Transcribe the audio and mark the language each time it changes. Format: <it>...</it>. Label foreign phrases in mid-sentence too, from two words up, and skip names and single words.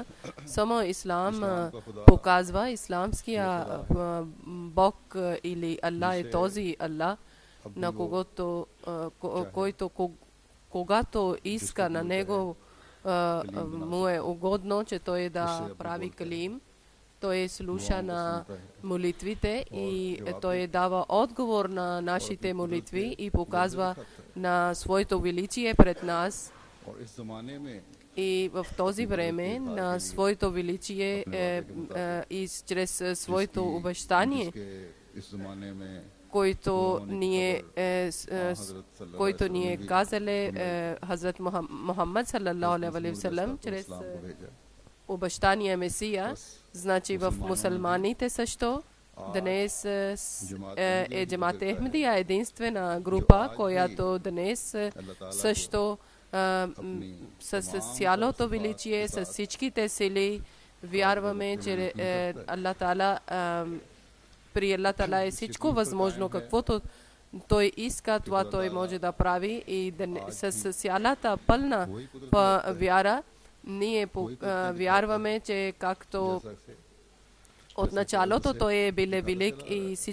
<bg>само ислам показва, исламския Бог или Аллах е този Аллах, на който когато иска на него му е угодно, че той да прави калим, той слуша на молитвите и той дава отговор на нашите молитви и показва на своето величие пред нас. И в този време на своето величие и чрез своето обещание, който ни е казали Хазрат Мухаммад</bg> <ar>صلى الله عليه وسلم,</ar> <bg>чрез обещания Месия. Значи в мусулманите също днес е Джамат Ахмадия, единствена група, която днес също с цялото величие, с всичките сили вярваме, че</bg> <ar>الله تعالى,</ar> <bg>при</bg> <ar>الله تعالى</ar> <bg>е всичко възможно, каквото той иска, това той може да прави, и с цялата пълна вяра ние вярваме, че както от началото той е бил велик и</bg>